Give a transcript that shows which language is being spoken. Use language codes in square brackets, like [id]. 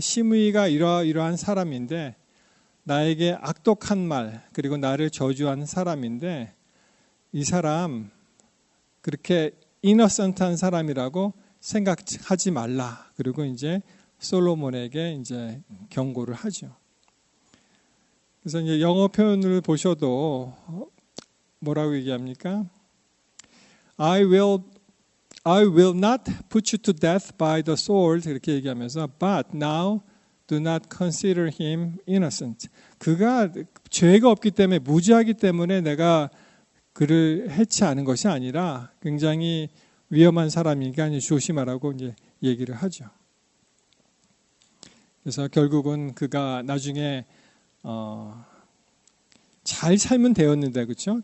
[ko] 시므이가 이러한 사람인데 나에게 악독한 말 그리고 나를 저주한 사람인데 이 사람 그렇게 이너센트한 사람이라고 생각하지 말라. 그리고 이제 솔로몬에게 이제 경고를 하죠. 그래서 이제 영어 표현을 보셔도 뭐라고 얘기합니까? [en] I will not put you to death by the sword [ko] 이렇게 얘기하면서 [en] but now do not consider him innocent. [ko] 그가 죄가 없기 때문에 무죄하기 때문에 내가 그를 해치하는 것이 아니라 굉장히 위험한 사람이니까 조심하라고 이제 얘기를 하죠. 그래서 결국은 그가 나중에 잘 살면 되었는데 그렇죠?